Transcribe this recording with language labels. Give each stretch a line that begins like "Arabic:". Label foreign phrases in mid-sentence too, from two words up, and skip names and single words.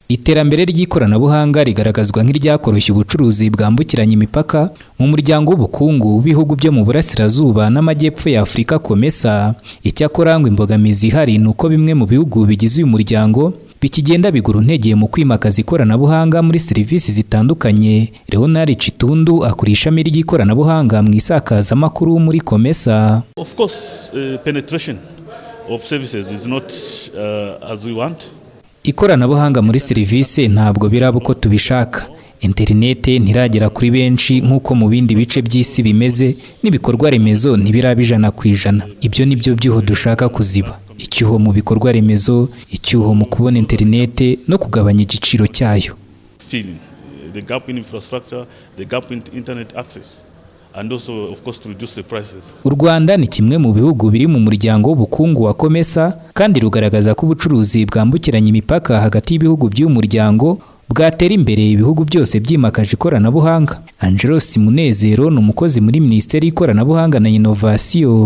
Kinyarwanda: Iterambere ry'ikoranabuhanga rigaragazwa nk'iryakoroshya ubucuruzi bwambukiranya imipaka mu muryango w'ubukungu w'ibihugu byo mu burasirazuba n'amajyepfo ya Afurika COMESA. Icyakora ngo imbogamizi ihari ni uko bimwe mu bihugu bigize uyu muryango bikigenda bigura intege mu kwimakaza ikoranabuhanga muri serivisi zitandukanye. Leonard Chitundu akora ishami ry'ikoranabuhanga mu isakazamakuru muri COMESA.
English: Of course, penetration of services is not as we want.
Kinyarwanda: Ikoranabuhanga muri serivisi ntabwo biraba uko tubishaka. Interinete ntiragera kuri benshi nk'uko mu bindi bice by'isi bimeze, n'ibikorwa remezo ntibiraba 100%. Ibyo nibyo byuho dushaka kuziba. Icyuho mu bikorwa remezo, icyuho mu kubona interinete no kugabanya igiciro cyayo.
English: The gap in infrastructure, the gap in internet access. And also, of course, to reduce the prices.
Kinyarwanda: U Rwanda ni kimwe mu bihugu biri mu muryango w'ubukungu wa COMESA, kandi rugaragaza ko ubucuruzi bwambukiranya imipaka hagati y'ibihugu by'uyu muryango bwatera imbere ibihugu byose byimakaje ikoranabuhanga. Angelo Simunezero ni umukozi muri Minisiteri y'Ikoranabuhanga na Innovation.